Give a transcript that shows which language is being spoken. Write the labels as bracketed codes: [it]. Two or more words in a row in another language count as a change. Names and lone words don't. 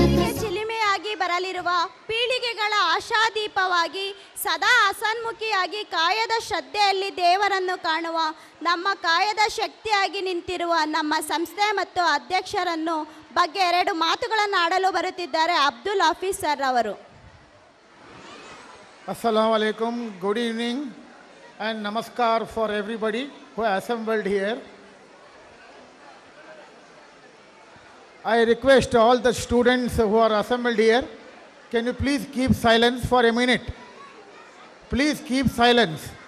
[kn] ಚಿಲಿಮೆಯಾಗಿ ಬರಲಿರುವ ಪೀಳಿಗೆಗಳ ಆಶಾದೀಪವಾಗಿ ಸದಾ ಹಸನ್ಮುಖಿಯಾಗಿ ಕಾಯದ ಶ್ರದ್ಧೆಯಲ್ಲಿ ದೇವರನ್ನು ಕಾಣುವ ನಮ್ಮ ಕಾಯದ ಶಕ್ತಿಯಾಗಿ ನಿಂತಿರುವ ನಮ್ಮ ಸಂಸ್ಥೆ ಮತ್ತು ಅಧ್ಯಕ್ಷರನ್ನು ಬಗ್ಗೆ 2 ಮಾತುಗಳನ್ನು ಆಡಲು ಬರುತ್ತಿದ್ದಾರೆ ಅಬ್ದುಲ್ ಹಫೀಜ್ ಸರ್ ಅವರು. [ar] السلام عليكم, [en] good evening and namaskar for everybody who are assembled here. I request all the students who are assembled here, can you please keep silence for a minute? Please keep silence.